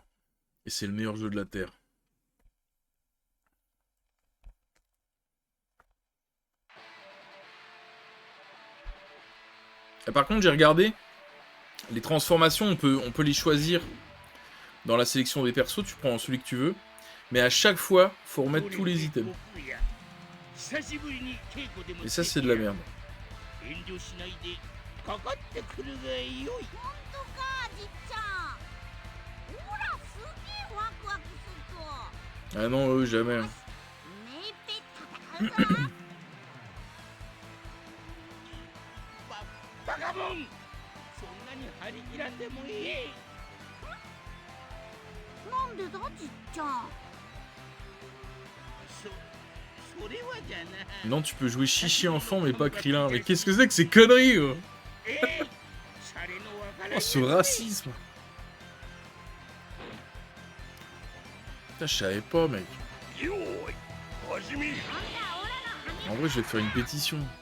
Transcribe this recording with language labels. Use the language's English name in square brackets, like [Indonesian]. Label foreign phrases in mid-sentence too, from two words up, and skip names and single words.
[French] Et c'est le meilleur jeu de la Terre. Et par contre j'ai regardé. Les transformations on peut les choisir dans la sélection des persos. Tu prends celui que tu veux. Mais à chaque fois faut remettre tous les items. Et ça c'est de la merde. [Japanese] 遠慮しないでかかってくるがよい。本当か、じっちゃん。ほら、すげえワクワクすると。 [French] Ah non, eux jamais. [Japanese] 目いっぺい戦うぞ。バカモン、そんなに張り切らんでもいい。なんでだ、じっちゃん。それはじゃな。 [French] Non, tu peux jouer Chichi enfant, mais pas Krillin. Mais qu'est-ce que c'est que ces conneries, gros? Oh, ce racisme. Putain, je savais pas, mec. En vrai, je vais te faire une pétition.